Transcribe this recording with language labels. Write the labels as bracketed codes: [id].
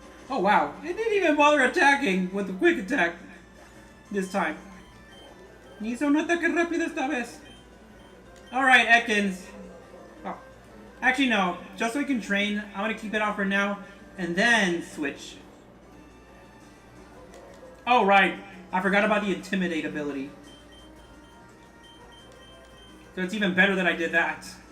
[en] Oh wow, it didn't even bother attacking with the quick attack this time. [es] Ni hizo un ataque rápido esta vez. [en] Alright, Ekans. Oh. Actually, no. Just so we can train, I'm gonna keep it off for now and then switch. Oh, right. I forgot about the Intimidate ability. So it's even better that I did that.